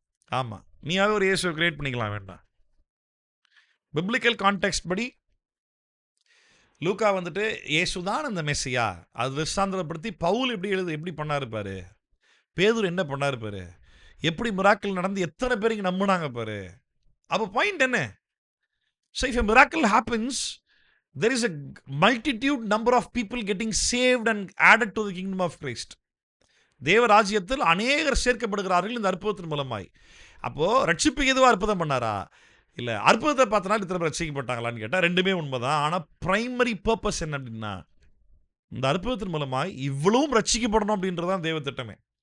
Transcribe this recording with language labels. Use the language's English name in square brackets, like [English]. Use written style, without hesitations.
[Tamil] ஆமாம், நீயாவே ஒரு இயேசுவை கிரியேட் பண்ணிக்கலாம், வேண்டாம். பிப்ளிக்கல் கான்டெக்ஸ்ட் படி லூக்கா வந்துட்டு இயேசுதான் அந்த மெஸ்ஸியா அது விசாந்தரப்படுத்தி பவுல் எப்படி பண்ணாரு பாரு, பேதுரு என்ன பண்ணாரு பாரு, எப்படி மிராக்கிள் நடந்து எத்தனை பேர் இங்கே நம்பினாங்க பாரு. அப்போ பாயிண்ட் என்ன? [English] So if a miracle happens, there is a multitude number of people getting saved and added to the kingdom of Christ. [Tamil] தேவராஜ்யத்தில் அநேகர் சேர்க்கப்படுகிறார்கள் இந்த அற்புதத்தின் மூலமாய். அப்போ ரட்சிப்புக்கு எதுவா அற்புதம் பண்ணாரா? இல்லை, அற்புதத்தை பார்த்தனால இத்தனை பேர் ரட்சிக்கப்பட்டாங்களான்னு கேட்டால் ரெண்டுமே உண்மைதான். ஆனால் பிரைமரி பர்பஸ் என்ன அப்படின்னா, இந்த அற்புதத்தின் மூலமாய் இவ்வளவும் ரட்சிக்கப்படணும் அப்படின்றதான் தேவ திட்டமே.